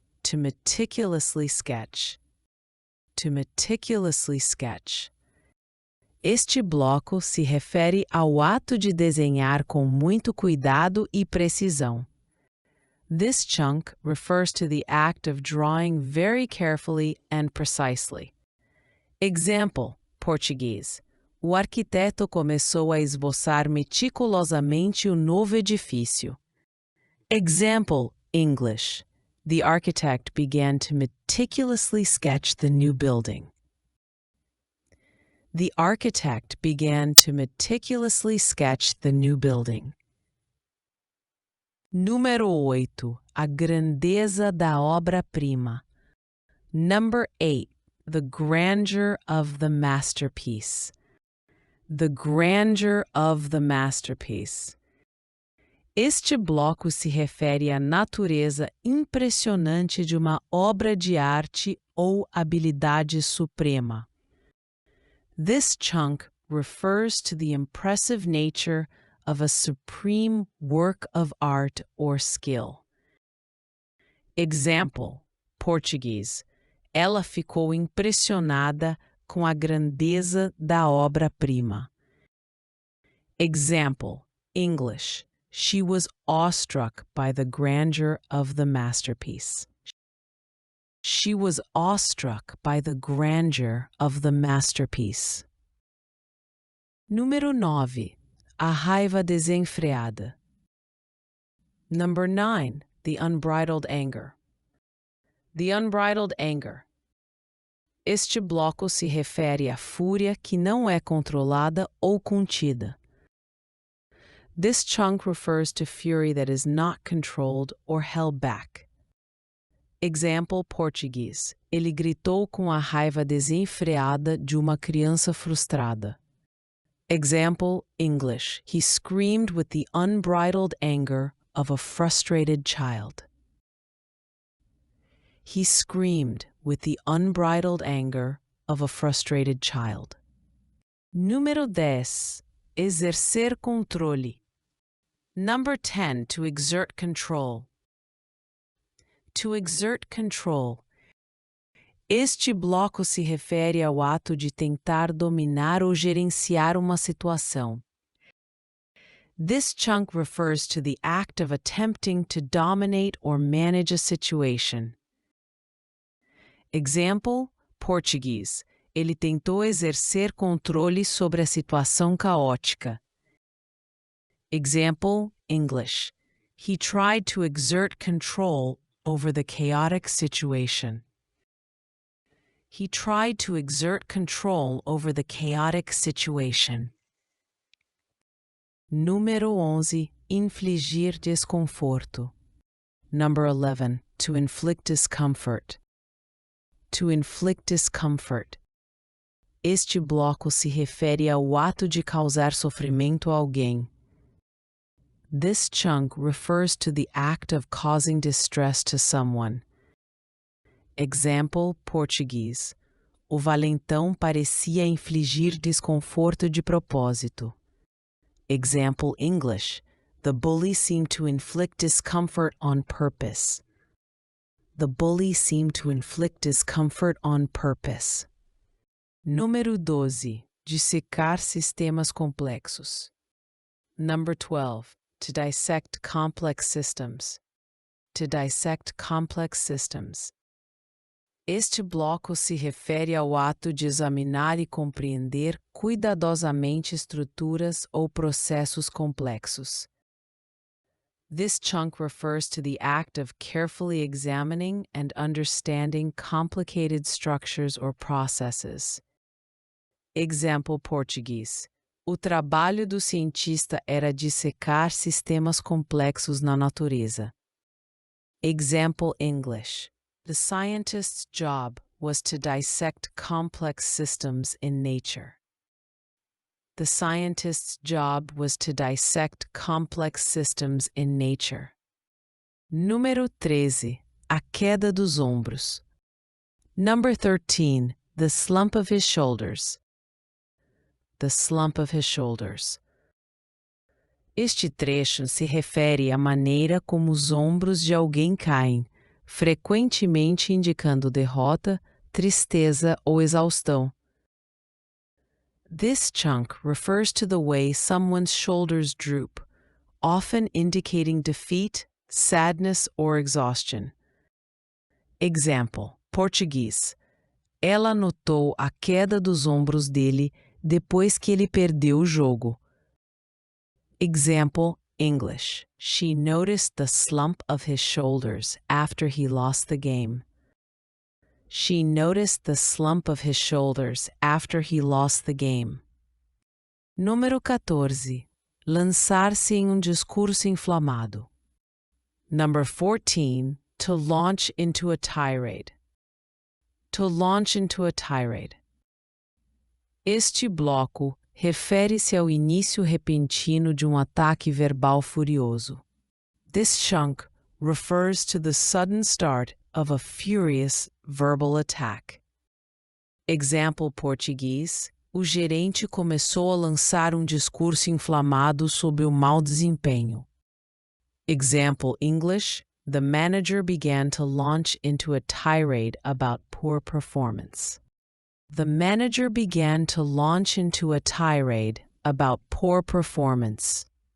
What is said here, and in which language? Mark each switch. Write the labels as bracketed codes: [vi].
[en] To meticulously sketch. To meticulously sketch. [pt] Este bloco se refere ao ato de desenhar com muito cuidado e precisão. [en] This chunk refers to the act of drawing very carefully and precisely. Example, Português. [pt] O arquiteto começou a esboçar meticulosamente o novo edifício. [en] Example, English. The architect began to meticulously sketch the new building. The architect began to meticulously sketch the new building. [pt] Número 8. A grandeza da obra-prima. [en] Number 8. The grandeur of the masterpiece. The grandeur of the masterpiece. [pt] Este bloco se refere à natureza impressionante de uma obra de arte ou habilidade suprema. [en] This chunk refers to the impressive nature of a supreme work of art or skill. Example, Português. [pt] Ela ficou impressionada com a grandeza da obra-prima. [en] Example, English. She was awestruck by the grandeur of the masterpiece. She was awestruck by the grandeur of the masterpiece. [pt] Número 9. A raiva desenfreada. [en] Number 9. The unbridled anger. The unbridled anger. [pt] Este bloco se refere à fúria que não é controlada ou contida. [en] This chunk refers to fury that is not controlled or held back. Example, Português. [pt] Ele gritou com a raiva desenfreada de uma criança frustrada. [en] Example, English. He screamed with the unbridled anger of a frustrated child. He screamed with the unbridled anger of a frustrated child. [pt] Número 10. Exercer controle. [en] Number 10. To exert control. To exert control. [pt] Este bloco se refere ao ato de tentar dominar ou gerenciar uma situação. [en] This chunk refers to the act of attempting to dominate or manage a situation. Example, Português. [pt] Ele tentou exercer controle sobre a situação caótica. [en] Example, English. He tried to exert control over the chaotic situation. He tried to exert control over the chaotic situation. [pt] Número 11. Infligir desconforto. [en] Number 11. To inflict discomfort. To inflict discomfort. [pt] Este bloco se refere ao ato de causar sofrimento a alguém. [en] This chunk refers to the act of causing distress to someone. Example, Português. [pt] o valentão parecia infligir desconforto de propósito. [en] Example English. The bully seemed to inflict discomfort on purpose. The bully seemed to inflict discomfort on purpose. [pt] Número 12. Dissecar sistemas complexos. [en] Number 12. To dissect complex systems. To dissect complex systems. [pt] Este bloco se refere ao ato de examinar e compreender cuidadosamente estruturas ou processos complexos. [en] This chunk refers to the act of carefully examining and understanding complicated structures or processes. Example Português. [pt] O trabalho do cientista era dissecar sistemas complexos na natureza. [en] Example English. The scientist's job was to dissect complex systems in nature. The scientist's job was to dissect complex systems in nature. [pt] Número 13. A queda dos ombros. [en] Number 13. The slump of his shoulders. The slump of his shoulders. [pt] Este trecho se refere à maneira como os ombros de alguém caem, frequentemente indicando derrota, tristeza ou exaustão. [en] This chunk refers to the way someone's shoulders droop, often indicating defeat, sadness, or exhaustion. Example, Português. [pt] Ela notou a queda dos ombros dele depois que ele perdeu o jogo. [en] Example, English. She noticed the slump of his shoulders after he lost the game. She noticed the slump of his shoulders after he lost the game. [pt] Número 14. Lançar-se em discurso inflamado. [en] Number 14. To launch into a tirade. To launch into a tirade. [pt] Este bloco refere-se ao início repentino de ataque verbal furioso. [en] This chunk refers to the sudden start of a furious verbal attack. Example Português. [pt] O gerente começou a lançar discurso inflamado sobre o mau desempenho. [en] Example English. The manager began to launch into a tirade about poor performance. The manager began to launch into a tirade about poor performance.